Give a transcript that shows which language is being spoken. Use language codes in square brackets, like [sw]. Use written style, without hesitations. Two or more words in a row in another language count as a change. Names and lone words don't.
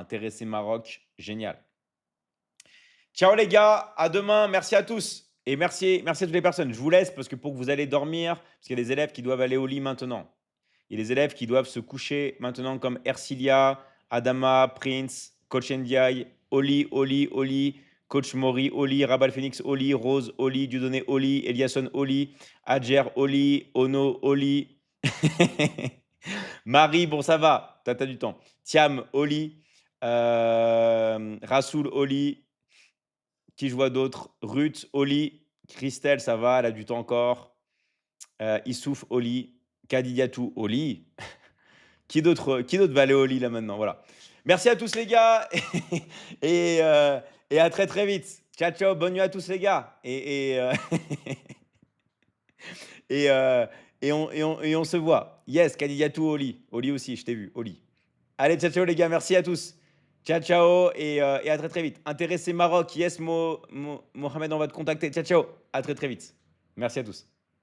[fr] Intéressé Maroc. Génial. Ciao les gars, à demain, merci à tous. Et merci à toutes les personnes. Je vous laisse parce que pour que vous allez dormir, parce qu'il y a des élèves qui doivent aller au lit maintenant. Il y a des élèves qui doivent se coucher maintenant comme Ercilia, Adama, Prince, Coach Ndiaye, Oli, Coach Mori, Oli, Rabal Phoenix, Oli, Rose, Oli, Dieudonné, Oli, Eliasson, Oli, Adjer, Oli, Ono, Oli. Marie, bon ça va, t'as du temps. Thiam, Oli, Rasoul, Oli, qui je vois d'autres? Ruth, Oli, Christelle, ça va, elle a du temps encore. Issouf, Oli, Kadidiatou, Oli. Qui d'autre va aller au lit là maintenant? Voilà. Merci à tous les gars et, euh, et à très très vite. Ciao, ciao, bonne nuit à tous les gars. Et, euh, et on se voit. Yes, Kadidiatou, Oli. Oli aussi, je t'ai vu, Oli. Allez, ciao, ciao les gars, merci à tous. Ciao, ciao et à très très vite. Intéressé Maroc, yes, Mohamed, on va te contacter. Ciao, ciao, à très très vite. Merci à tous.